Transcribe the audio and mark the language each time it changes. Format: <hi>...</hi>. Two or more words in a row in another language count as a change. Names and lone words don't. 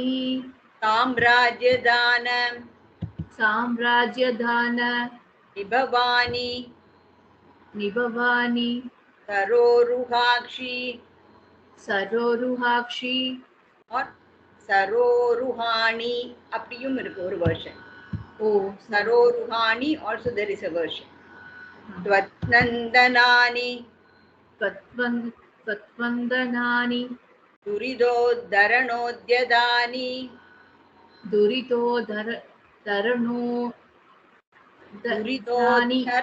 <sa>साम्राज्यदान साम्राज्यदान विभवानि निभवानि सरोरुहाक्षि सरोरुहाक्षि</sa> <ta>और सरोरुहाणि அப்படியும் இருக்கு ஒரு வெர்ஷன் ओ</ta> <en>सरोरुहाणि also there is a version त्वत्नन्दनानि</en> <sa>त्वत्वन्दनानि दुरिदोद्धरणोद्यतानि दुरितोधरणो दानि</sa>